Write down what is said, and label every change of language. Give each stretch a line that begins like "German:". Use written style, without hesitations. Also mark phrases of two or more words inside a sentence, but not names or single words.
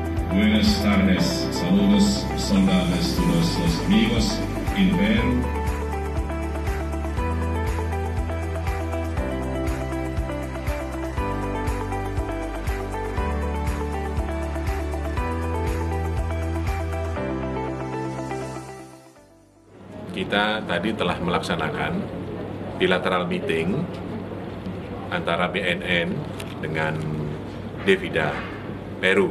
Spanish: Buenas tardes, saludos soldados todos los amigos en Perú.
Indonesian: Kita tadi telah melaksanakan
English: bilateral meeting
Indonesian: antara BNN dengan Devida Peru.